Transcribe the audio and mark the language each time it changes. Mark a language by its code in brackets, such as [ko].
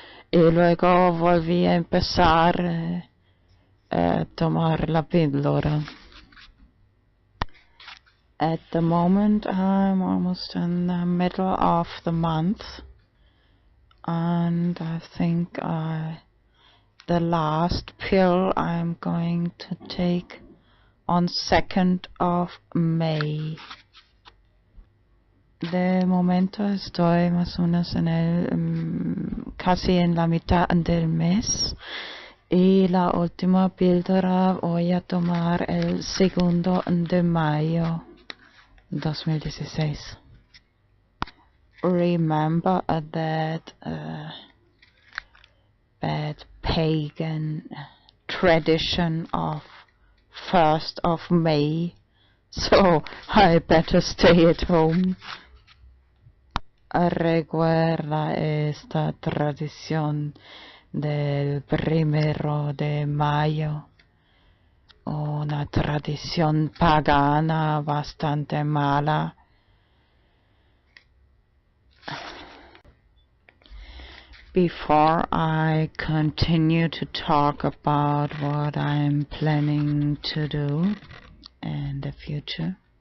[es] Y luego volví a empezar a tomar la píldora. [en] At the moment, I'm almost in the middle of the month, and I think the last pill I'm going to take on 2nd of May. [es] De momento estoy más o menos en casi en la mitad del mes, y la última píldora voy a tomar el 2 de mayo 2016. [en] Remember that bad pagan tradition of 1st of May, so I better stay at home. [es] Recuerda esta tradición del 1 de mayo, una tradición pagana bastante mala. [en] Before I continue to talk about what I'm planning to do in the future,